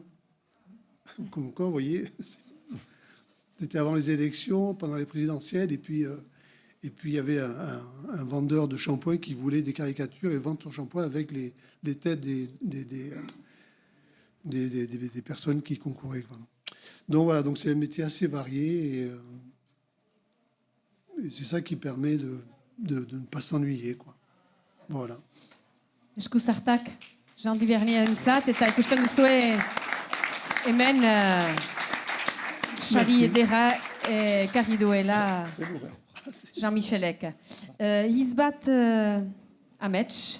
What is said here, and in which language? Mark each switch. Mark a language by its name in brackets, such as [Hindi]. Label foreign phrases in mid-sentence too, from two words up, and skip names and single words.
[French] Comme quoi, vous voyez, c'était avant les élections, pendant les présidentielles, et puis il y avait un vendeur de shampoing qui voulait des caricatures et vendre son shampoing avec les têtes des personnes qui concouraient. Donc voilà, donc c'est un métier assez varié et c'est ça qui permet de ne pas s'ennuyer, quoi. Voilà. [Basque] Esku zartak, Jean Duvernientzat, eta ikusten duzue hemen sari edera ekarri duela Jean-Michelek. Hitz bat Amets.